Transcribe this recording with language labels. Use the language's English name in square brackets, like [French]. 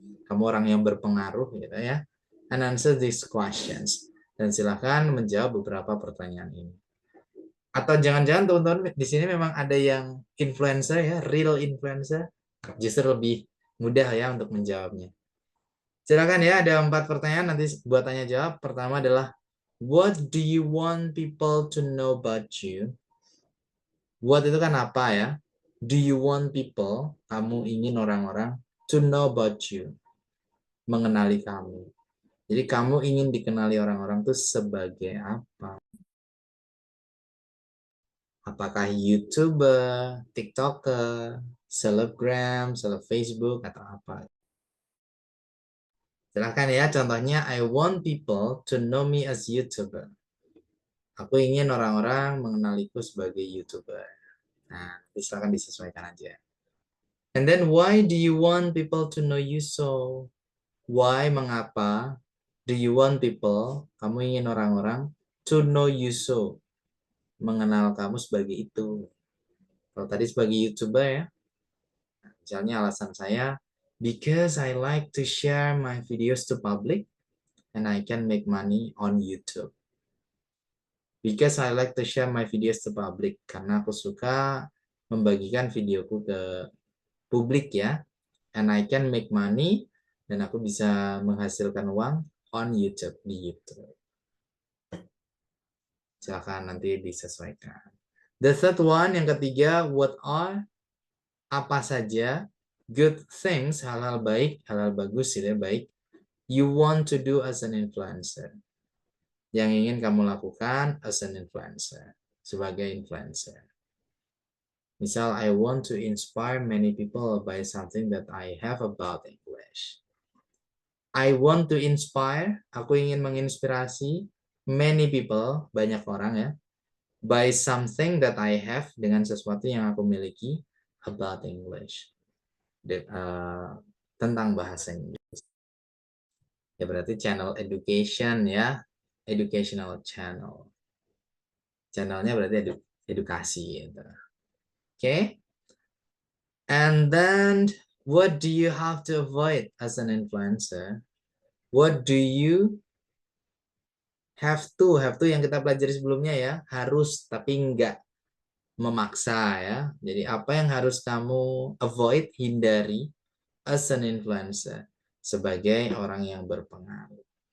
[Indonesian] Kamu orang yang berpengaruh gitu ya. [English] And answer these questions. [Indonesian] Dan silakan menjawab beberapa pertanyaan ini. Atau jangan-jangan teman-teman di sini memang ada yang influencer ya, real influencer, justru lebih mudah ya untuk menjawabnya. Silakan ya, ada 4 pertanyaan nanti buat tanya jawab. Pertama adalah, [English] what do you want people to know about you? What [Indonesian] itu kan apa ya? [English] Do you want people, [Indonesian] kamu ingin orang-orang, [English] to know about you, [Indonesian] mengenali kamu. Jadi kamu ingin dikenali orang-orang itu sebagai apa? Apakah YouTuber, TikToker, selebgram, seleb Facebook, atau apa? Silahkan ya, contohnya, [English] I want people to know me as YouTuber. [Indonesian] Aku ingin orang-orang mengenaliku sebagai YouTuber. Nah, silahkan disesuaikan aja. [English] And then why do you want people to know you so? Why, [Indonesian] mengapa [English] do you want people, [Indonesian] kamu ingin orang-orang [English] to know you so, [Indonesian] mengenal kamu sebagai itu. Kalau tadi sebagai YouTuber ya, misalnya alasan saya, [English] because I like to share my videos to public and I can make money on YouTube. Because I like to share my videos to public, [Indonesian] karena aku suka membagikan videoku ke publik ya, [English] and I can make money, [Indonesian] dan aku bisa menghasilkan uang [English] on YouTube, [Indonesian] di YouTube. Silakan nanti disesuaikan. [English] The third one, [Indonesian] yang ketiga, [English] what are, [Indonesian] apa saja, [English] good things, [Indonesian] hal-hal baik, hal-hal bagus, tidak baik, [English] you want to do as an influencer. [Indonesian] Yang ingin kamu lakukan [English] as an influencer, [Indonesian] sebagai influencer. [English] Misal, I want to inspire many people by something that I have about English. I want to inspire, [Indonesian] aku ingin menginspirasi [English] many people, [Indonesian] banyak orang ya, [English] by something that I have, [Indonesian] dengan sesuatu yang aku miliki [English] about English. [Indonesian] Tentang bahasa Inggris. Ya berarti channel education ya, [English] educational channel. [Indonesian] Channelnya berarti edukasi gitu. Okay? [English] And then what do you have to avoid as an influencer? What do you have to [Indonesian] yang kita pelajari sebelumnya ya, harus tapi enggak memaksa ya. Jadi apa yang harus kamu avoid, hindari [English] as an influencer, [Indonesian] sebagai orang yang berpengaruh.